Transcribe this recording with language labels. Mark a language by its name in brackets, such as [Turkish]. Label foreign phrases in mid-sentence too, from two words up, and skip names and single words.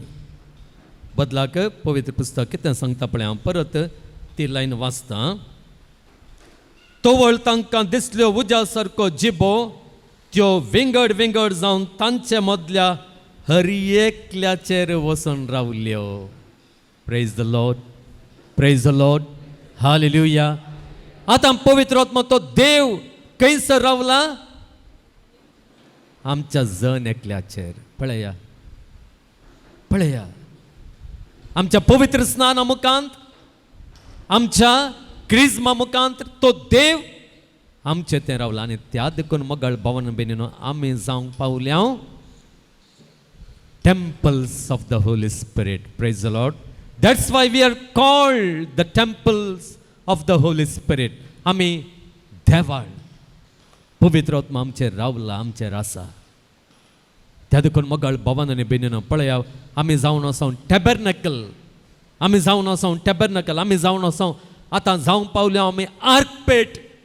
[Konkani] बदलाक पवित्र पुस्तक कितें सांगता पळय, हांव परत ती लायन वाचता. तोवळ तांकां दिसल्यो उज्या सारको जिबो, त्यो विंगड विंगड जावन तांचे मदल्या हर एकल्याचेर वचून रावल्यो. [English] Praise the Lord, praise the Lord, [Konkani] हालेलुया. आतां पवित्र आत्मा तो देव खंयसर रावला? आमच्या जण एकल्याचेर. पळया पळया, आमच्या पवित्र स्नाना मुखांत, आमच्या क्रिस्मा मुखांत तो देव आमचे ते रावला. आनी त्या देखून मगळ भावन बेनिनो आमी जावंक पावल्या [English] temples of the Holy Spirit. Praise the Lord. That's why we are called the temples of the Holy Spirit. [Konkani] आमी देवाळ, पवित्र आत्मा आमचेर रावला, आमचेर आसा. त्या देखून मगळ भवन आनी बेनिनो पळया, आमी जावन आसा टॅबरनॅकल, आमी जावन आसा टॅबरनॅकल, आमी जावन आसा आतां जावंक पावल्या आमी आर्कपेट.